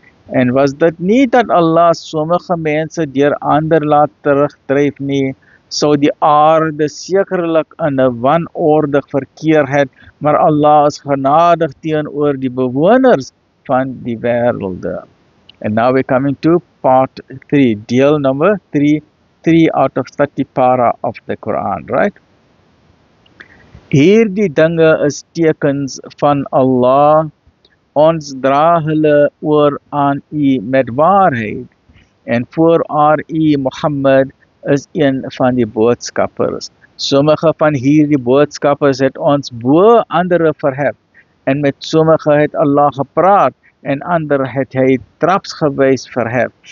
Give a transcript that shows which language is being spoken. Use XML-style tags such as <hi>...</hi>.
<af>En was dit nie dat Allah sommige mense deur ander laat terugdryf nie, sou die aarde sekerlik in 'n wanorde verkeer het, maar Allah is genadig teenoor die bewoners van die wêrelde.</af> <en>And now we're coming to part 3, deel number 3 out of 30 para of the Quran, right?</en> <af>Hierdie dinge is tekens van Allah, ons dra hulle oor aan u met waarheid, en voorwaar u Mohammed is een van die boodskappers. Sommige van hierdie boodskappers het ons bo andere verhef, en met sommige het Allah gepraat, en ander het hy traps gewys vir hem.</af>